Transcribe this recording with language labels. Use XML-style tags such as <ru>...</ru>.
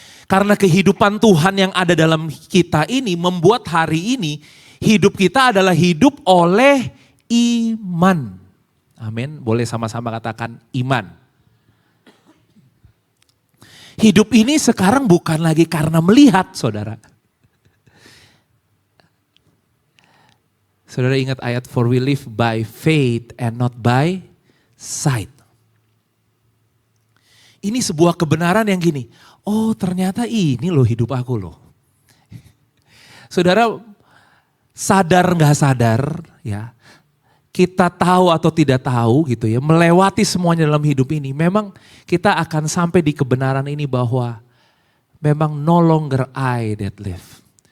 <id>Karena kehidupan Tuhan yang ada dalam kita ini membuat hari ini hidup kita adalah hidup oleh iman. Amin, boleh sama-sama katakan iman. Hidup ini sekarang bukan lagi karena melihat, saudara. Saudara ingat ayat,</id> <en>for we live by faith and not by sight.</en> <id>Ini sebuah kebenaran yang gini, oh ternyata ini loh hidup aku loh. Saudara sadar nggak sadar ya, kita tahu atau tidak tahu gitu ya, melewati semuanya dalam hidup ini, memang kita akan sampai di kebenaran ini bahwa memang</id> <en>no longer I that live.</en>